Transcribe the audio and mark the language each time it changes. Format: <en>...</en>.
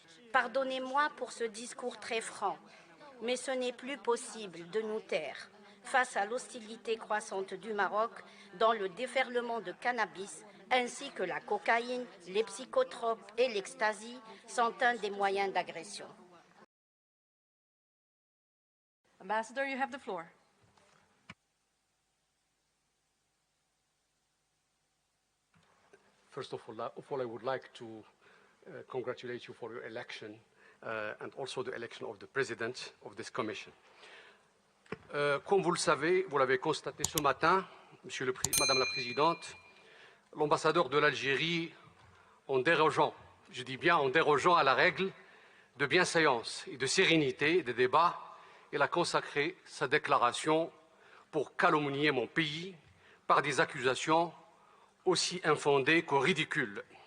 <fr>Pardonnez-moi pour ce discours très franc, mais ce n'est plus possible de nous taire face à l'hostilité croissante du Maroc dans le déferlement de cannabis, ainsi que la cocaïne, les psychotropes et l'ecstasy sont un des moyens d'agression.</fr> <en>Ambassador, you have the floor. First of all, I would like to congratulate you for your election and also the election of the President of this Commission.</en> <fr>Comme vous le savez, vous l'avez constaté ce matin, Madame la Présidente, l'ambassadeur de l'Algérie, en dérogeant, je dis bien en dérogeant à la règle de bienséance et de sérénité des débats, il a consacré sa déclaration pour calomnier mon pays par des accusations aussi infondées que ridicules.</fr>